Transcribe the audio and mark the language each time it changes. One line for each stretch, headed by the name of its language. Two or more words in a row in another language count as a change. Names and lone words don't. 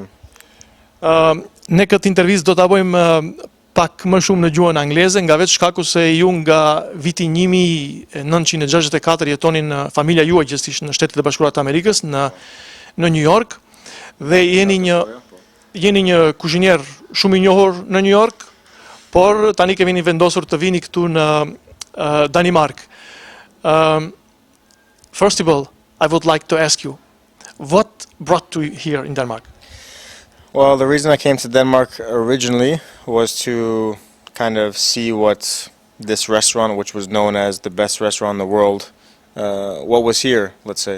Albanian: Ne këtë intervistë do ta bëjmë pak më shumë në gjuhën angleze, nga vetë shkaku se ju nga viti 1964 jetonin familja juaj gjithsesi në Shtetet e Bashkuara të Amerikës, në New York, dhe jeni një kuzhinier shumë i njohur në New York, por tani kemi vendosur të vini këtu në Danimarkë.
English: First of all, I would like to ask you, what brought you here in Denmark? Well, the reason I came to Denmark originally was to kind of see what this restaurant, which was known as the best restaurant in the world, what was here, let's say.